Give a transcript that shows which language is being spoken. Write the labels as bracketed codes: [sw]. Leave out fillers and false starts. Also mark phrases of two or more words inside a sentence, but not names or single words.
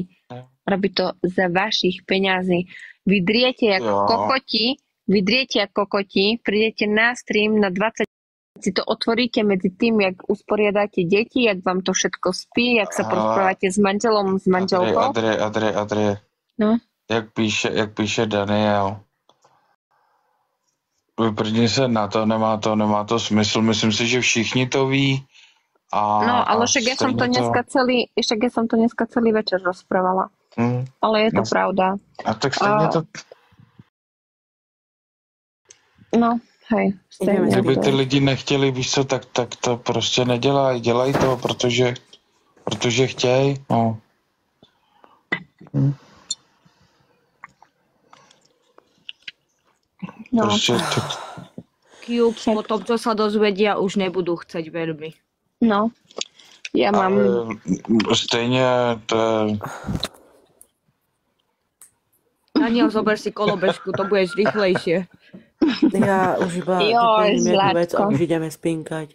[sk] Robí to za vašich peňazí. Vy driete ako kokoti, prídete na stream na 20, si to otvoríte medzi tým, jak usporiadáte deti, jak vám to všetko spí, jak sa porozprávate s manželom, s manželkou. Adrie. No? [cs] Jak píše Daniel. Vyprdni se na to, nemá to smysl. Myslím si, že všichni to ví. [sk] No, ale však ja som to dneska celý večer rozprávala. Ale je to pravda. [cs] A tak stejně to... [sk] No, hej. [cs] Kdyby ty lidi nechtěli, víš co, tak to prostě nedělají. Dělají to, protože chtějí. No. Prostě to... Cube, [sk] potom, čo sa dozvedia, už nebudú chceť veľmi. No, ja mám... [cs] Stejně to je... [sk] Daniel, zober si kolobežku, to budeš rýchlejšie. Ja už iba doplním jednu vec a už ideme spinkať.